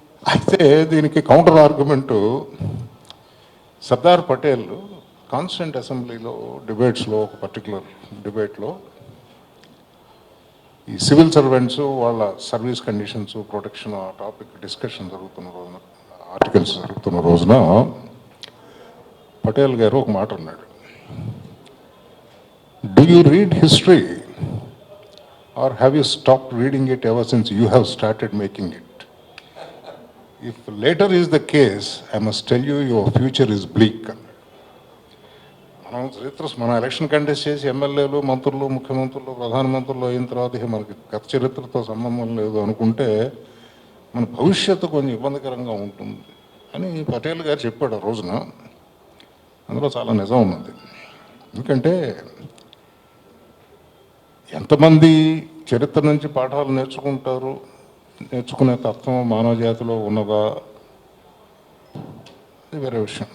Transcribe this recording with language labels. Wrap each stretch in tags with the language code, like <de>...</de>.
<te>అయితే దీనికి counter argument Sardar Patel constituent అసెంబ్లీలో డిబేట్స్లో, ఒక పర్టికులర్ డిబేట్లో ఈ సివిల్ సర్వెంట్స్ వాళ్ళ సర్వీస్ కండిషన్స్ ప్రొటెక్షన్ ఆ టాపిక్ డిస్కషన్ జరుగుతున్న రోజున, ఆర్టికల్స్ జరుగుతున్న రోజున పటేల్ గారు ఒక మాట అన్నాడు,</te> <en>Do you read history or have you stopped reading it ever since you have started making it? If later is the case, I must tell you, your future is bleak.</en> <te>మనం చరిత్ర, మన election contest చేసి ఎమ్మెల్యేలు, మంత్రులు, ముఖ్యమంత్రులు, ప్రధానమంత్రులు అయిన తర్వాత ఇక మనకి గత చరిత్రతో సంబంధం లేదు అనుకుంటే మన భవిష్యత్తు కొంచెం ఇబ్బందికరంగా ఉంటుంది అని పటేల్ గారు చెప్పాడు ఆ రోజున. అందులో చాలా నిజం ఉన్నది. ఎందుకంటే ఎంతమంది చరిత్ర నుంచి పాఠాలు నేర్చుకుంటారు, నేర్చుకునే తత్వం మానవ జాతిలో ఉన్నదా, అది వేరే విషయం.</te>